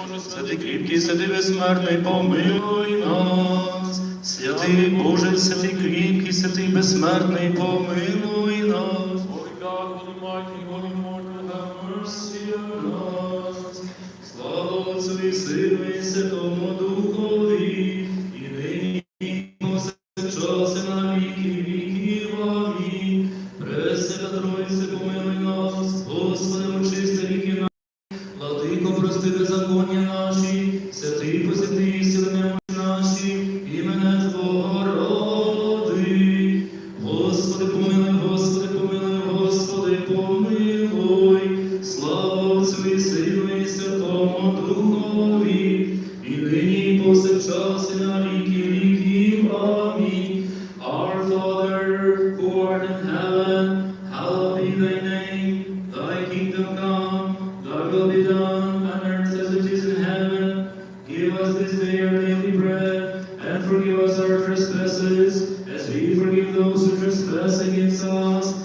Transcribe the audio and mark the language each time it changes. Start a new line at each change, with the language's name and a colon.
Ukrainian: Святий кріпкий, святий безсмертний, помилуй нас. Святий Боже, святий кріпкий, святий безсмертний, помилуй нас.
English: Holy God, holy mighty, holy immortal, have mercy on us.
Ukrainian: Слава Отцю і Сину і Святому Духові, і нині і повсякчас і на віки віків. Амінь. Пресвята Тройце, помилуй нас, Господи, очисти ріки наші, Владико, прости беззаконня наші, святий посвяти ісцілення наші, імене Твого роди. Господи, помилуй, Господи, помилуй, Господи, помилуй. Слава Отцю і Сину і Святому Духові, і нині і повсякчас і на віки віків. Амінь.
English: Our Father, who art in heaven, hallowed be thy name. Thy kingdom come, thy will be done on earth as it is in heaven. Give us this day our daily bread, and forgive us our trespasses, as we forgive those who trespass against us.